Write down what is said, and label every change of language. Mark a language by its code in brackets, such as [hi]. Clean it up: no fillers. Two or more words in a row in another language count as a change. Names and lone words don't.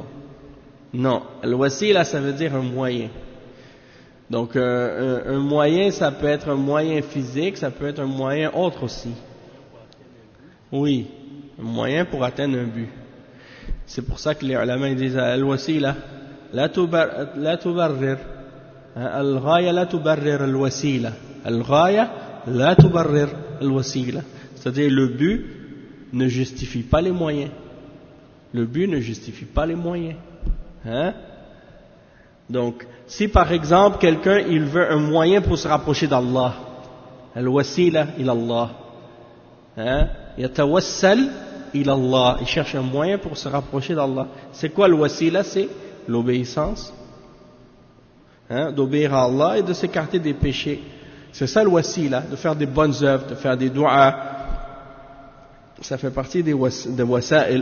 [fr] Non, le wasila, ça veut dire un moyen. Donc, un moyen, ça peut être un moyen physique, ça peut être un moyen autre aussi. Oui, un moyen pour atteindre un but. C'est pour ça que les ulama disent [ar] الوسيلة لا تبرر. الغاية لا تبرر الوسيلة. الغاية لا تبرر الوسيلة. [fr] C'est-à-dire, le but ne justifie pas les moyens. Le but ne justifie pas les moyens. Donc, si par exemple quelqu'un il veut un moyen pour se rapprocher d'Allah, [ar] الوسيلة إلى الله يتوسل إلى الله, [fr] il cherche un moyen pour se rapprocher d'Allah. C'est quoi le wasila? C'est l'obéissance, d'obéir à Allah et de s'écarter des péchés. C'est ça le wasila, de faire des bonnes œuvres, de faire des du'a. Ça fait partie des wasa'il.